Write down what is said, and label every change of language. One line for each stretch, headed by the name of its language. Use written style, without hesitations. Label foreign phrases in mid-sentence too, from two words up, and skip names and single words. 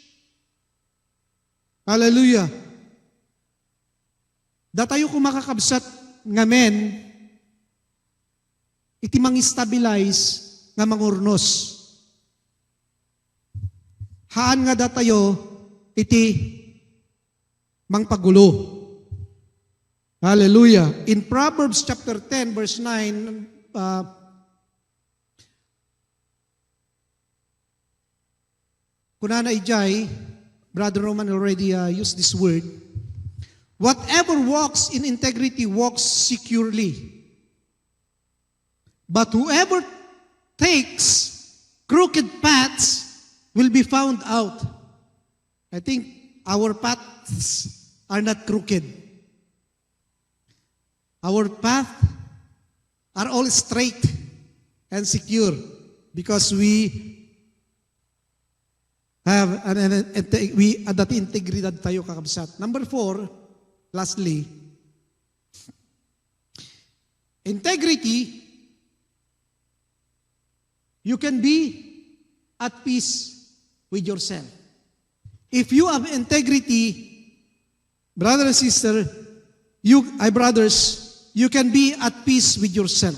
Iloko: Hallelujah. Datayo kung makakabsat nga men, iti mang-stabilize nga mangurnos. Haan nga datayo, iti mangpagulo. Hallelujah.
English: In Proverbs chapter 10, verse 9,
Iloko: kunana ijay,
English: Brother Roman already used this word. Whatever walks in integrity walks securely. But whoever takes crooked paths will be found out. I think our paths are not crooked. Our paths are all straight and secure because we have that
Iloko: integridad tayo kakabsat.
English: Number 4, lastly, integrity, you can be at peace with yourself. If you have integrity, brother and sister, brothers, you can be at peace with yourself.